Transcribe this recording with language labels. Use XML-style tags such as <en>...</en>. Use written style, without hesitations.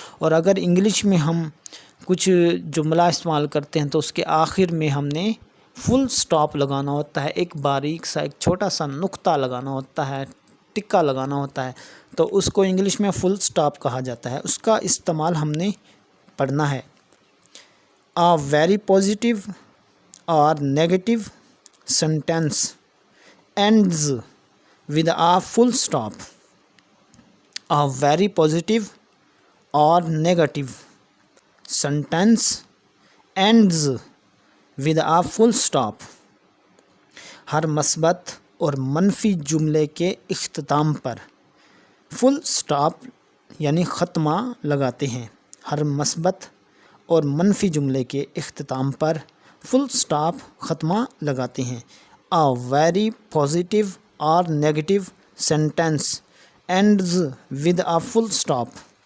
<ur>اور اگر انگلش میں ہم کچھ جملہ استعمال کرتے ہیں تو اس کے آخر میں ہم نے فل سٹاپ لگانا ہوتا ہے، ایک باریک سا، ایک چھوٹا سا نقطہ لگانا ہوتا ہے، ٹکا لگانا ہوتا ہے، تو اس کو انگلش میں فل سٹاپ کہا جاتا ہے. اس کا استعمال ہم نے پڑھنا ہے.</ur> <en>A very positive or negative sentence ends with a full stop. A very positive or negative sentence ends with a full stop.</en> <ur>ہر مثبت اور منفی جملے کے اختتام پر فل سٹاپ یعنی ختمہ لگاتے ہیں. ہر مثبت اور منفی جملے کے اختتام پر فل سٹاپ ختمہ لگاتے ہیں.</ur> <en>A very positive or negative sentence ends with a full stop.</en>